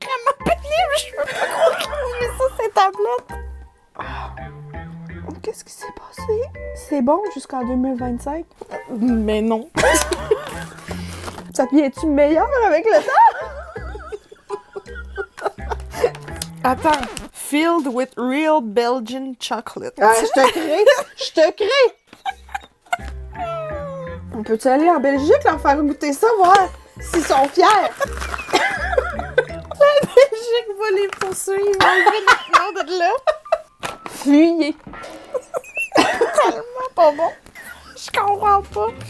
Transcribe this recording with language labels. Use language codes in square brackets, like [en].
[fr] Je peux pas croire qu'ils ont mis ça, ces tablettes. Qu'est-ce qui s'est passé? C'est bon jusqu'en 2025? Mais non. Ça devient-tu meilleur avec le temps? Attends. [en] Filled with real Belgian chocolate. [fr] Ah, je te crée! Je te crée! On peut-tu aller en Belgique leur faire goûter ça, voir s'ils sont fiers? Belgique va les poursuivre. Enlever notre nom de là. Fuyez! Tellement pas bon. Je comprends pas.